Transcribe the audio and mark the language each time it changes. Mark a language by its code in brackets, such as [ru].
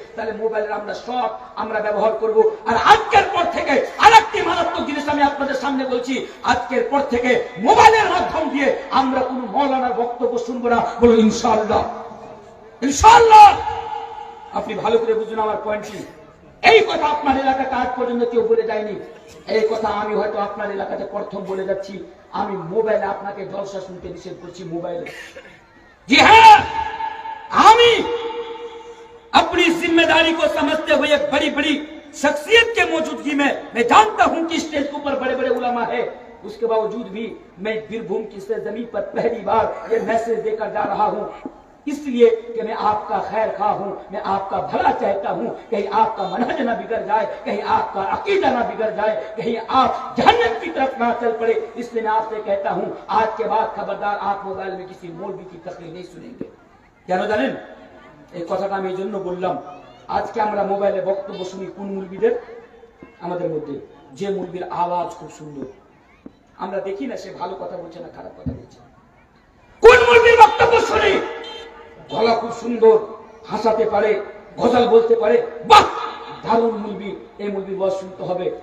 [bn] তাহলে মোবাইলের আমরা সব আমরা ব্যবহার করব। আর আজকের পর থেকে আরেকটি মারাত্মক জিনিস আমি আপনাদের সামনে বলছি, আজকের পর থেকে মোবাইলের মাধ্যম দিয়ে আমরা কোনো মাওলানার বক্তব্য শুনবো না। বলুন ইনশাআল্লাহ। ইনশাআল্লাহ। আপনি ভালো করে বুঝুন আমার পয়েন্টটি। এই কথা আপনার এলাকাতে আজ পর্যন্ত কেউ বলে যায়নি। এই কথা আমি হয়তো আপনার এলাকাতে প্রথম বলে যাচ্ছি। আমি মোবাইলে আপনাকে জলসা শুনতে নিষেধ করছি, মোবাইলে। জি হ্যাঁ, আমি [hi] अपनी जिम्मेदारी को समझते हुए बड़ी बड़ी शख्सियत के मौजूदगी में मैं जानता हूं कि स्टेज के ऊपर बड़े बड़े उलमा है, उसके बावजूद भी मैं बीरभूम की जमीन पर पहली बार ये मैसेज देकर जा रहा हूं, इसलिए कि मैं आपका खैर खा हूं, मैं आपका भला चाहता हूं। कहीं आपका मनहज ना बिगड़ जाए, कहीं आपका अकीदा ना बिगड़ जाए, कहीं आप जहन्नम की तरफ ना चल पड़े, इसलिए मैं आपसे कहता हूं आज के बाद खबरदार आप मोबाइल में किसी मौलवी की तकरीर नहीं सुनेंगे। [bn] क्या জানেন এই কথাটা আমি এইজন্য বললাম, আজকে আমরা মোবাইলে বক্তব্য শুনি কোন মুলবিদের, আমাদের মধ্যে যে মুলবির আওয়াজ খুব সুন্দর, আমরা দেখি না সে ভালো কথা বলছে না খারাপ কথা বলছে। কোন মুলবির বক্তব্য শুনি, গলা খুব সুন্দর, হাসাতে পারে, গজল বলতে পারে, বাহ দারুণ মুলবি, এই মুলবির ওয়াজ শুনতে হবে।